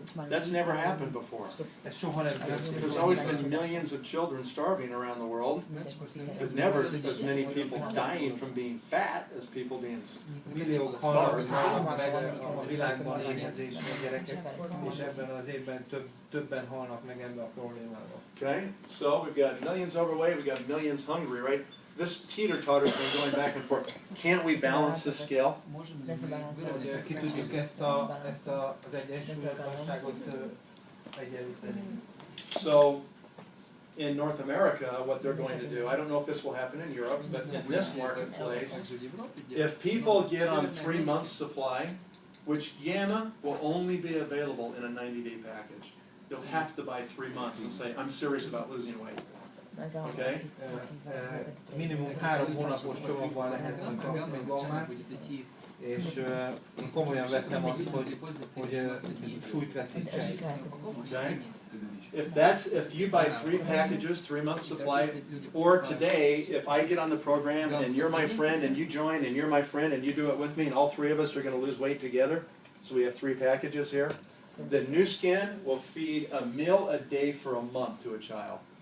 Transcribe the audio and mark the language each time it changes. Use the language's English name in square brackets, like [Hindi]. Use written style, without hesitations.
[English] That's never happened before. [Hungarian] Ez soha nem történt. [English] There's always been millions of children starving around the world, but never as many people dying from being fat as people being [Hungarian] Milliók halnak meg a világban éhezésben gyerekek, és ebben az évben többen halnak meg ebben a problémával. [English] Okay, so we've got millions overweight, we've got millions hungry, right? This teeter-totter's been going back and forth. Can't we balance the scale? [Hungarian] Ki tudjuk ezt az egyensúlytalanságot egyenlíteni. [English] So, in North America, what they're going to do, I don't know if this will happen in Europe, but in this marketplace, if people get on 3 months supply, which Gamma will only be available in a 90-day package. You'll have to buy 3 months and say, I'm serious about losing weight. Okay? [Hungarian] Minimum 3 hónapos csomagban lehet kapni a gammát, és én komolyan veszem azt, hogy súlyt veszítsen. [English] Okay? If you buy 3 packages, 3 months supply, or today, if I get on the program and you're my friend and you join and you're my friend and you do it with me and all 3 of us are going to lose weight together, so we have 3 packages here, the new skin will feed a meal a day for a month to a child.